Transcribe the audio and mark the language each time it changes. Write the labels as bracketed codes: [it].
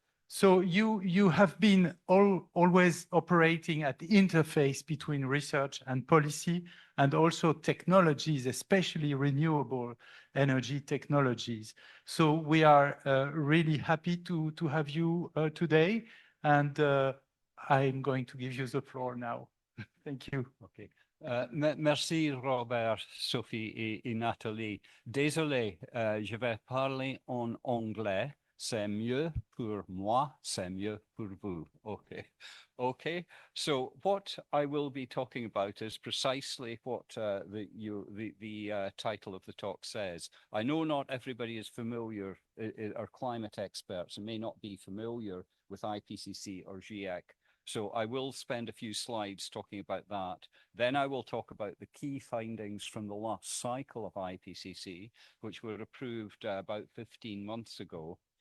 [en] So you have been always operating at the interface between research and policy, and also technologies, especially renewable energy technologies. So we are really happy to have you today, and I'm going to give you the floor now. Thank you. Okay. [fr] Merci Robert, Sophie et Nathalie. Désolé, je vais parler en anglais. C'est mieux pour moi, c'est mieux pour vous. [en] Okay. Okay. So what I will be talking about is precisely what the title of the talk says. I know not everybody is familiar, are climate experts, and may not be familiar with IPCC or GIEC. So I will spend a few slides talking about that. Then I will talk about the key findings from the last cycle of IPCC, which were approved about 15 months ago.